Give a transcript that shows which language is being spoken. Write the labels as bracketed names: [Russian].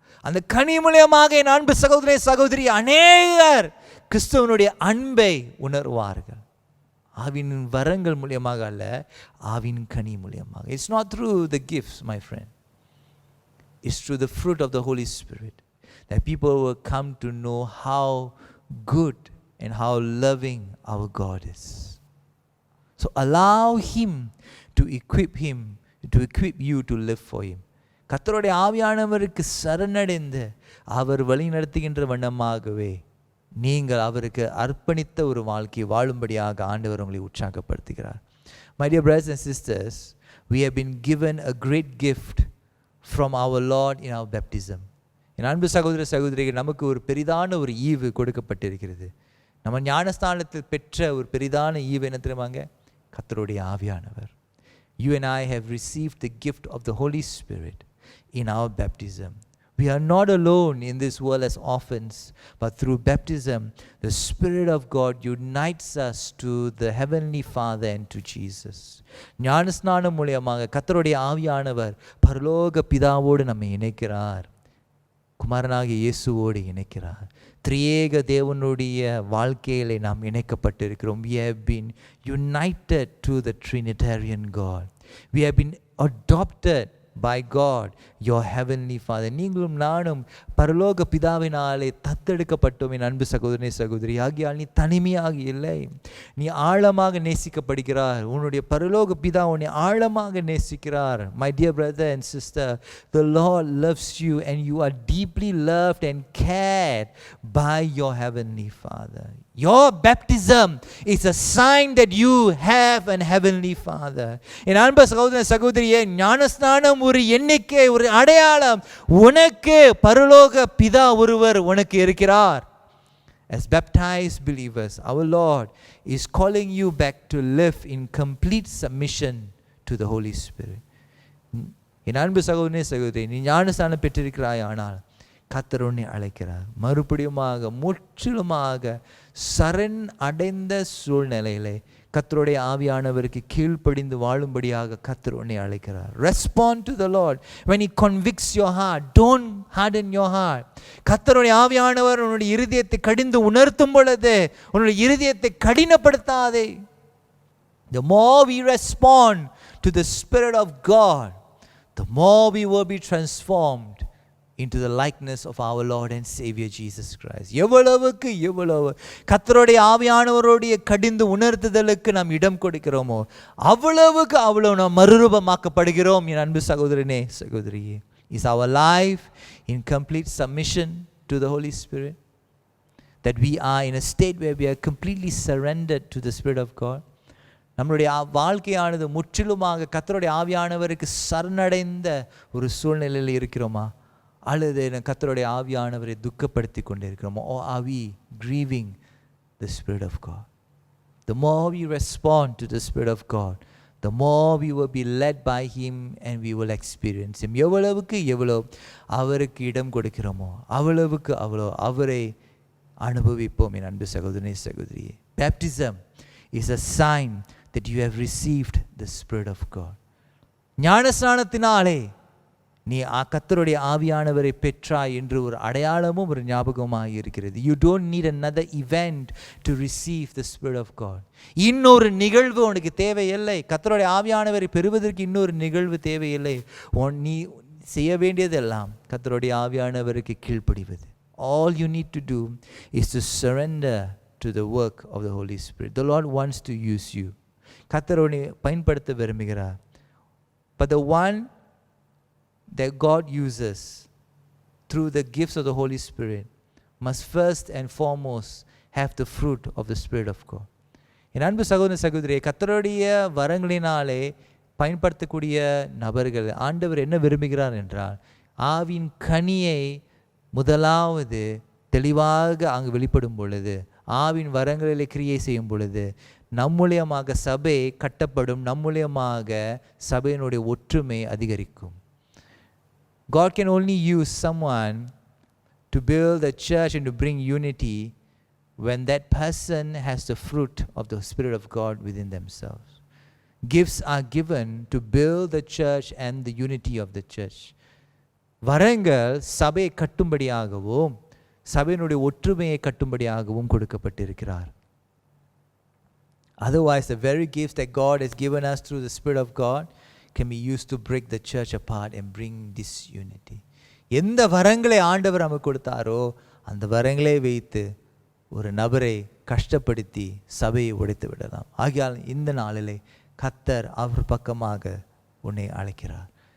[Tamil] அந்த கனி மூலியமாக என் அன்பு சகோதரே சகோதரி அநேகர் கிறிஸ்துவனுடைய அன்பை உணர்வார்கள். ஆவின் வரங்கள் மூலியமாக அல்ல, ஆவின் கனி மூலியமாக. [English] It's not through the gifts, my friend. It's through the fruit of the Holy Spirit that people will come to know how good and how loving our God is. So allow Him to equip you to live for Him. [Tamil] கர்த்தருடைய ஆவியானவருக்கு சரணடைந்து அவர் வழி நடத்துகின்ற வண்ணமாகவே நீங்கள் அவருக்கு அர்ப்பணித்த ஒரு வாழ்க்கை வாழும்படியாக ஆண்டவர் உங்களை உற்சாகப்படுத்துகிறார். [English] My dear brothers and sisters, we have been given a great gift from our Lord in our baptism. [Tamil] என் அன்பு சகோதர சகோதரிகள், நமக்கு ஒரு பெரிதான ஒரு ஈவு கொடுக்கப்பட்டிருக்கிறது. நம்ம ஞானஸ்தானத்தில் பெற்ற ஒரு பெரிதான ஈவு என்ன தெரியுமாங்க? கர்த்தருடைய ஆவியானவர். [English] You and I have received the gift of the Holy Spirit in our baptism. We are not alone in this world as orphans, but through baptism, the Spirit of God unites us to the Heavenly Father and to Jesus. [Tamil] ஞானஸ்நானம் மூலமாக கர்த்தருடைய ஆவியானவர் பரலோக பிதாவோடு நம்மை இணைக்கிறார், குமாரனாகிய இயேசுவோடு இணைக்கிறார். திரியேக தேவனுடைய வாழ்க்கையிலே நாம் இணைக்கப்பட்டிருக்கிறோம். [English] We have been united to the Trinitarian God. We have been adopted by God, your heavenly Father. [Tamil] நீங்களும் நானும் பரலோக பிதாவினாலே தத்தெடுக்கப்பட்டோம் என் அன்பு சகோதரனே சகோதரி. ஆகியால் நீ தனிமையாக இல்லை, நீ ஆழமாக நேசிக்கப்படுகிறார். உன்னுடைய பரலோக பிதா உன்னை ஆழமாக நேசிக்கிறார். [English] My dear brother and sister, the Lord loves you and you are deeply loved and cared by your heavenly Father. Your baptism is a sign that you have an heavenly Father. [Tamil] என் அன்பு சகோதர சகோதரியே, ஞானஸ்நானம் ஒரு எண்ணிக்கை, ஒரு அடையாளம். உனக்கு பரலோக பிதா ஒருவர் உனக்கு இருக்கிறார். [English] As baptized believers, our Lord is calling you back to live in complete submission to the Holy Spirit. [Tamil] என் அன்பு சகோதரனே சகோதரி, நீ ஞானஸ்நானம் பெற்றிருக்கிறாய், ஆனால் கர்த்தர் உன்னை அழைக்கிறார். மறுபடியுமாக முற்றிலுமாக சரண் அடைந்த சூழ்நிலையிலே கர்த்தருடைய ஆவியானவருக்கு கீழ்ப்படிந்து வாழும்படியாக கர்த்தர் உன்னை அழைக்கிறார். [English] Respond to the Lord when he convicts your heart. Don't harden your heart. [Tamil] கர்த்தருடைய ஆவியானவர் உன்னுடைய இருதயத்தை கடிந்து உணர்த்தும் பொழுது உன்னுடைய இருதயத்தை கடினப்படுத்தாதே. [English] The more we respond to the Spirit of God, the more we will be transformed into the likeness of our Lord and Savior Jesus Christ. [Tamil] எவ்வளவுக்கு எவ்வளவு கர்த்தருடைய ஆவியானவருடைய கடிந்து உணர்த்துதலுக்கு நாம் இடம் கொடுக்கிறோமோ அவ்வளவுக்கு அவ்வளவு நாம் மறுரூபமாக்கப்படுகிறோம். என் அன்பு சகோதரனே சகோதரியே, [English] is our life in complete submission to the Holy Spirit, that we are in a state where we are completely surrendered to the Spirit of God? [Tamil] நம்மளுடைய வாழ்க்கையானது முற்றிலுமாக கர்த்தருடைய ஆவியானவருக்கு சரணடைந்த ஒரு சூழ்நிலையில் இருக்கிறோமா, அல்லது கர்த்தருடைய ஆவியானவரை துக்கப்படுத்தி கொண்டிருக்கிறோமோ? [English] Or are we grieving the Spirit of God? The more we respond to the Spirit of God, the more we will be led by Him and we will experience Him. [Tamil] எவ்வளவுக்கு எவ்வளவு அவருக்கு இடம் கொடுக்கிறோமோ அவ்வளவுக்கு அவ்வளோ அவரை அனுபவிப்போம். என் அன்பு சகோதரனே சகோதரியே, [English] baptism is a sign that you have received the Spirit of God. [Tamil] ஞானஸ்நானத்தினாலே நீ கர்த்தருடைய ஆவியானவரை பெற்றாய் என்று ஒரு அடையாளமும் ஒரு ஞாபகமாக இருக்கிறது. [English] You don't need another event to receive the Spirit of God. [Tamil] இன்னொரு நிகழ்வு உனக்கு தேவையில்லை. கர்த்தருடைய ஆவியானவரை பெறுவதற்கு இன்னொரு நிகழ்வு தேவையில்லை. நீ செய்ய வேண்டியதெல்லாம் கர்த்தருடைய ஆவியானவருக்கு கீழ்ப்படிவது. [English] All you need to do is to surrender to the work of the Holy Spirit. The Lord wants to use you. [Tamil] கர்த்தர் உன்னை பயன்படுத்த விரும்புகிறார். [English] But the one that God uses through the gifts of the Holy Spirit must first and foremost have the fruit of the Spirit of God. [Tamil] என் அன்பு சகோதர சகோதரியே, கர்த்தருடைய வரங்களினாலே பயன்படுத்தக்கூடிய நபர்கள் ஆண்டவர் என்ன விரும்புகிறார் என்றால், ஆவின் கனியை முதலாவது தெளிவாக அங்கு வெளிப்படும் பொழுது, ஆவின் வரங்களிலே கிரியை செய்யும் பொழுது நம் மூலியமாக சபை கட்டப்படும், நம் மூலியமாக சபையினுடைய ஒற்றுமை அதிகரிக்கும். [English] God can only use someone to build a church and to bring unity when that person has the fruit of the Spirit of God within themselves. Gifts are given to build the church and the unity of the church. [Tamil] வரங்கள் சபையை கட்டும்படியாகவும் சபையினுடைய ஒற்றுமையை கட்டும்படியாகவும் கொடுக்கப்பட்டிருக்கிறார். [English] Otherwise, the very gifts that God has given us through the Spirit of God can be used to break the church apart and bring disunity. [Tamil] எந்த வரங்களை ஆண்டவர் நமக்கு கொடுத்தாரோ அந்த வரங்களை வைத்து ஒரு நபரை கஷ்டப்படுத்தி சபையை உடைத்து விடலாம். ஆகையால் இந்த நாளிலே கர்த்தர் அவர் பக்கமாக உன்னை அழைக்கிறார்.